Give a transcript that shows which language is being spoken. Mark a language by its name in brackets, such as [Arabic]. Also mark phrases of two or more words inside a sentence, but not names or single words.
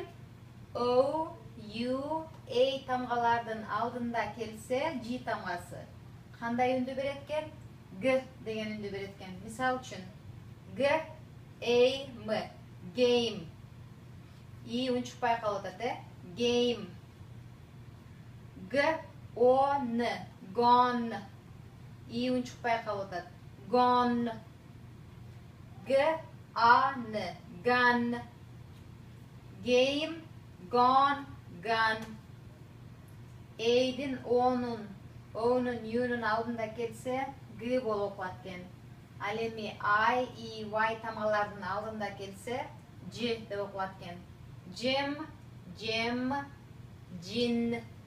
[Kyrgyz] O, U, A тамгалардын алдында келсе G тамгасы кандай үндү берет экен? G деген үндү берет экен. Мисал үчүн G, A, M, game. И унчукпай калып атат, game. G, O, N, gone. И унчукпай калып атат, gone. G, A, N, gun. [English] Game, gone, gun. [Kyrgyz] A'дин O'нун, U'нун алдында келсе G болуп окулат экен. Ал эми I, E, Y тамгалардын алдында келсе J деп окулат экен. Jim, Jam, Jin.